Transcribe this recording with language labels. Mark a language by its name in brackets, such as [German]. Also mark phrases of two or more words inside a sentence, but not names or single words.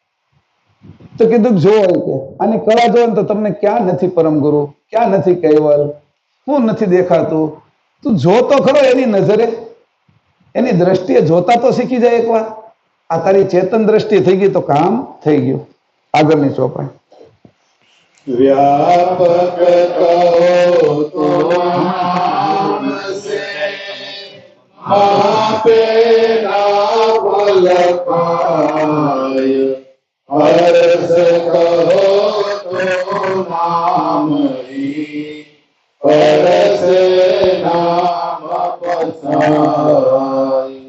[Gujarati] તો કીધું જો કે આની કળા જો ને તો તમને ક્યાં નથી પરમ ગુરુ, ક્યાં નથી કેવલ, શું નથી દેખાતું? તું જોતો ખરો એની નજરે, એની દ્રષ્ટિએ જોતા તો શીખી જાય એકવાર. આ તારી ચેતન દ્રષ્ટિ થઈ ગઈ તો કામ થઈ ગયું. આગળની ચોપાઈ. [Hindi] व्यापक कहो तो नाम से आपे नाम लखाय, हर्ष कहो तो नाम ही हर्ष नाम पसाय।